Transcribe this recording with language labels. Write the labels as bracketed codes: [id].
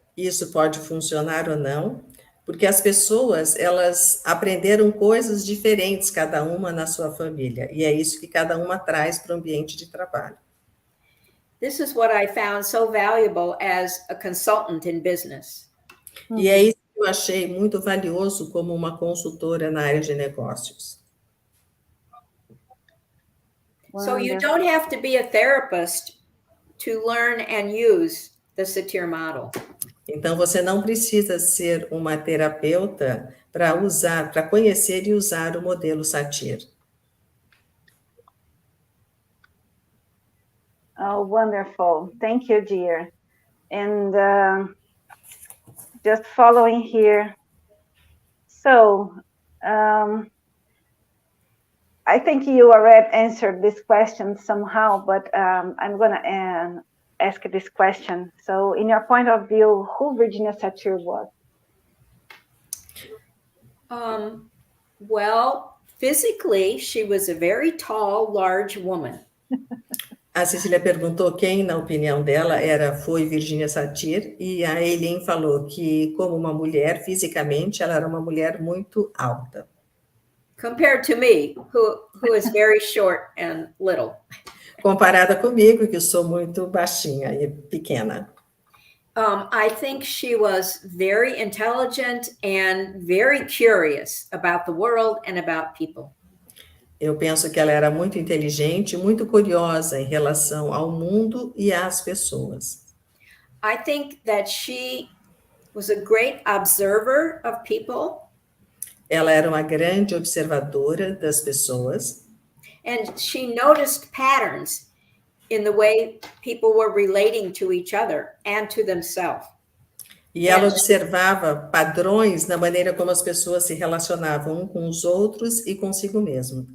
[pt] Isso pode funcionar ou não, porque as pessoas, elas aprenderam coisas diferentes, cada uma na sua família, e é isso que cada uma traz para o ambiente de trabalho. [en] This is what I found so valuable as a consultant in business. [pt] E é isso que eu achei muito valioso como uma consultora na área de negócios. [en] So you don't have to be a therapist to learn and use the Satir model. [pt] Então, você não precisa ser uma terapeuta para usar, para conhecer e usar o modelo Satir. [en] Oh, wonderful. Thank you, dear. And just following here. So, I think you already answered this question somehow, but I'm going to ask this question. So, in your point of view, who Virginia Satir was? Well, physically, she was a very tall, large woman. [pt] A Cecília perguntou quem, na opinião dela, foi Virginia Satir, e a Eileen falou que, como uma mulher, fisicamente, ela era uma mulher muito alta. [en] Compared to me, who is very short and little. [pt] Comparada comigo, que sou muito baixinha e pequena. [en] I think she was very intelligent and very curious about the world and about people. [pt] Eu penso que ela era muito inteligente, muito curiosa em relação ao mundo e às pessoas. [en] I think that she was a great observer of people. [pt] Ela era uma grande observadora das pessoas. [en] And she noticed patterns in the way people were relating to each other and to themselves. [pt] E ela observava padrões na maneira como as pessoas se relacionavam um com os outros e consigo mesmo.